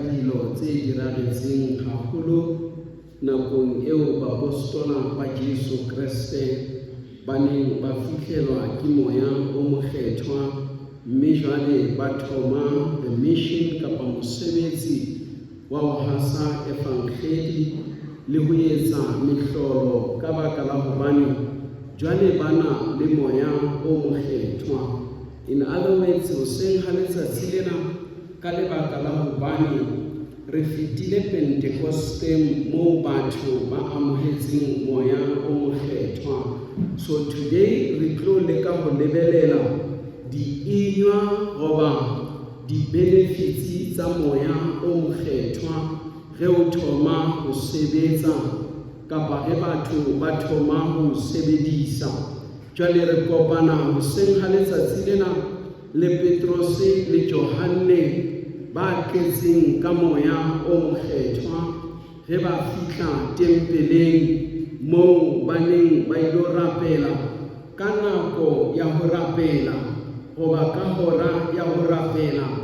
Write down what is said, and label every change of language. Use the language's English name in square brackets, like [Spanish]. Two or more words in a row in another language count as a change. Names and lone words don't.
[Southern Sotho] dilo tse diragetseng haholo nakong eo bapostola ba Jesu Kriste ba neng ba fihlelwa ke moya o mokgethwa, mme jwale ba thoma [English] the mission [Southern Sotho] kapa mosebetsi wa ho hasa evankheli le ho etsa mehlolo ka baka la hobane jwale bana le moya o mokgethwa. [English] In other words, [Southern Sotho] hoseng ha letsatsi lena ka lebaka la hobane re fetile Pentecoste moo batho ba amohetseng moya o mokgethwa. [English] So today [Southern Sotho] re tlo leka ho lebelela di-inywa goba di-benefits tsa moya o mokgethwa ge o thoma ho sebetsa kapa ge batho ba thoma ho sebedisa. Jwale re kopana hoseng ha letsatsi lena le Petrose le Johanne ba tletseng ka moya o mokgethwa ge ba fihla tempeleng moo ba neng ba ilo rapela ka nako ya ho rapela goba ka hora ya ho rapela.